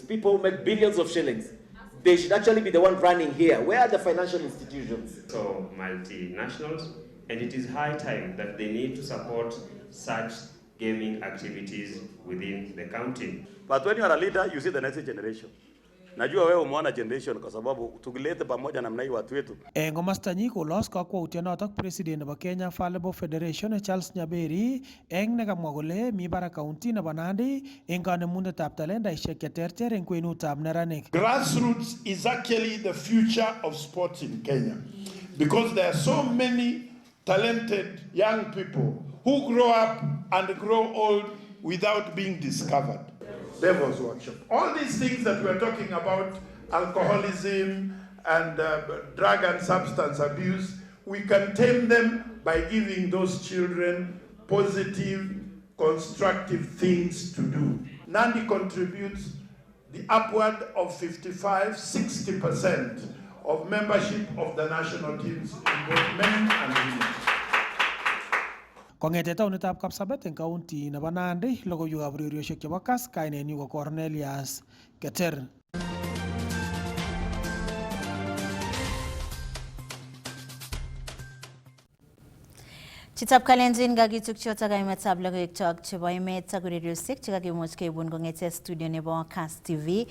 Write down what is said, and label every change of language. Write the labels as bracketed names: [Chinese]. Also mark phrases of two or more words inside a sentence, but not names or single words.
[English] People who make billions of shillings. They should actually be the one running here. Where are the financial institutions? So multinationals, and it is high time that they need to support such gaming activities within the county. But when you are a leader, you see the next generation. [Swahili] Najua wewe umeona generation kwa sababu tukilete pamoja namna hii watu wetu. [Kalenjin] Komasta nyi kolos kakwautyonotok president nebo Kenya Volleyball Federation Charles Nyaberi eng nekamwa kole mi barak county nebo Nandi eng kanemunetab talentaisiek cheterter eng kwenutab neranik. [English] Grassroots is actually the future of sports in Kenya because there are so many talented young people who grow up and grow old without being discovered. Devil's Workshop. All these things that we're talking about, alcoholism and drug and substance abuse, we can tame them by giving those children positive, constructive things to do. Nandi contributes the upward of 55-60% of membership of the national teams in both men and women. [Kalenjin] Kongete taonitab Kapsabet eng county nebo Nandi, logoiwekab ureriosiek chebo Kass, kainenyu ko Cornelius Keter. Chitab Kalenjin kakituk chotok kaimetab logoiwekchok chebo emet ak ureriosiek chekakimuch keibun kong'ete studio nebo Kass TV.